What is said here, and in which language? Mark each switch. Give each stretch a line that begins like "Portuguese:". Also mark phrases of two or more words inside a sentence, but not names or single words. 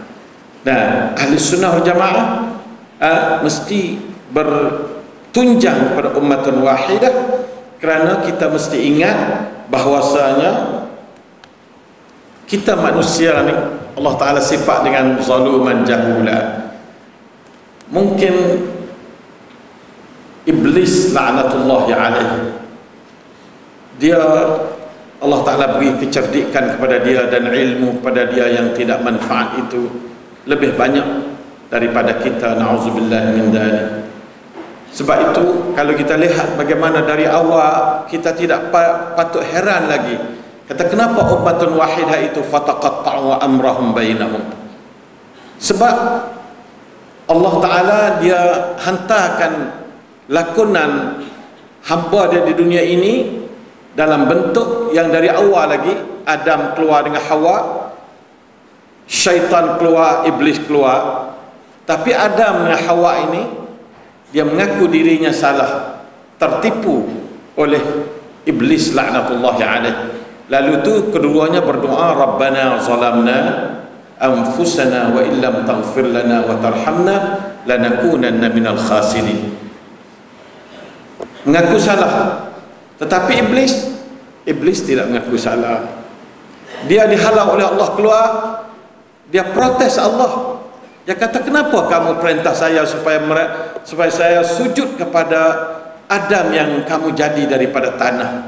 Malay: Nah, ahli sunnah wal jamaah mesti bertunjang pada
Arabic: أمة واحدة,
Malay: kerana kita mesti ingat bahwasanya kita manusia ni Allah Ta'ala sifat dengan
Arabic: ظلوما جهولا.
Malay: Mungkin iblis
Arabic: لعنة الله عليه,
Malay: dia Allah Ta'ala beri kecerdikan kepada dia dan ilmu kepada dia yang tidak manfaat itu lebih banyak daripada kita,
Arabic: نعوذ بالله من ذلك.
Malay: Sebab itu kalau kita lihat bagaimana dari awal, kita tidak patut heran lagi. Kata kenapa
Arabic: أمة واحدة
Malay: itu
Arabic: فتقطعوا أمرهم بينهم?
Malay: Sebab Allah Ta'ala dia hantarkan lakonan hamba dia di dunia ini dalam bentuk yang dari awal lagi, Adam keluar dengan Hawa, syaitan keluar, iblis keluar. Tapi Adam dengan Hawa ini dia mengaku dirinya salah, tertipu oleh iblis
Arabic: لعنة الله عليه.
Malay: Lalu tu keduanya berdoa,
Arabic: ربنا ظلمنا أنفسنا وإن لم تغفر لنا وترحمنا لنكونن من الخاسرين.
Malay: Mengaku salah. Tetapi iblis tidak mengaku salah. Dia dihalau oleh Allah keluar, dia protes Allah. Dia kata, kenapa kamu perintah saya supaya saya sujud kepada Adam yang kamu jadi daripada tanah?